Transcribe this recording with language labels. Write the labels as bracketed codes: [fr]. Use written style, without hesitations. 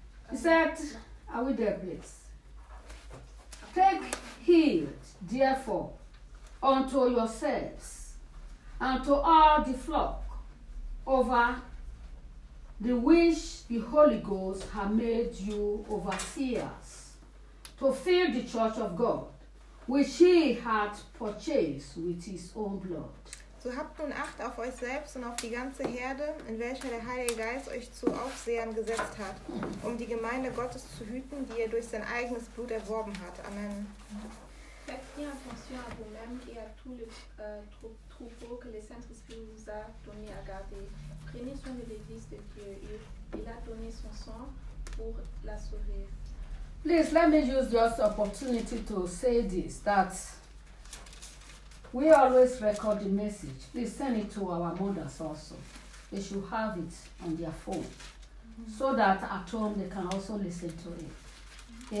[en] He said, are we there, please? Take heed, therefore, unto yourselves and to all the flock over the which the Holy Ghost has made you overseers to fill the church of God, which he hath purchased with his own blood. [de] So habt nun Acht auf euch selbst und auf die ganze Herde, in welcher der Heilige Geist euch zu Aufsehern gesetzt hat, um die Gemeinde Gottes zu hüten, die ihr durch sein eigenes Blut erworben hat. Amen. [fr] Faites bien attention à vous-même et à tout le troupeau que le Saint-Esprit vous a donné à garder. Prenez soin de l'Église de Dieu. Il a donné son sang pour la sauver. [en] Please, let me use this opportunity to say this, that we always record the message. Please send it to our mothers also. They should have it on their phone. Mm-hmm. So that at home they can also listen to it.